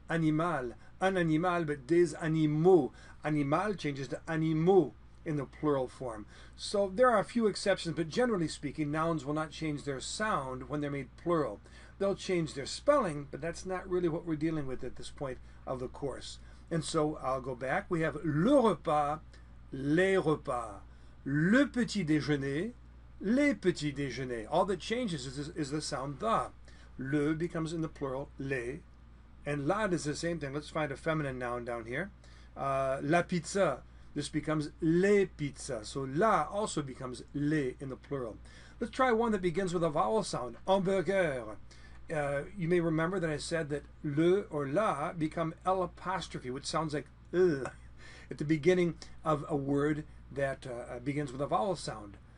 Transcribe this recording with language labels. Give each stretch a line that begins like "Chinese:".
English: Animal,
French: un animal,
English: but
French: des animaux.
English: Animal changes to animaux in the plural form. So there are a few exceptions, but generally speaking, nouns will not change their sound when they're made plural. They'll change their spelling, but that's not really what we're dealing with at this point of the course. And so I'll go back. We have
French: le repas, les repas, le petit déjeuner, les petits déjeuners.
English: All that changes is the sound the. Le becomes in the plural les, and la is the same thing. Let's find a feminine noun down here.
French: La pizza.
English: This becomes
French: les pizza.
English: So la also becomes les in the plural. Let's try one that begins with a vowel sound. Hamburger. You may remember that I said that le or la become L apostrophe, which sounds like at the beginning of a word that begins with a vowel sound.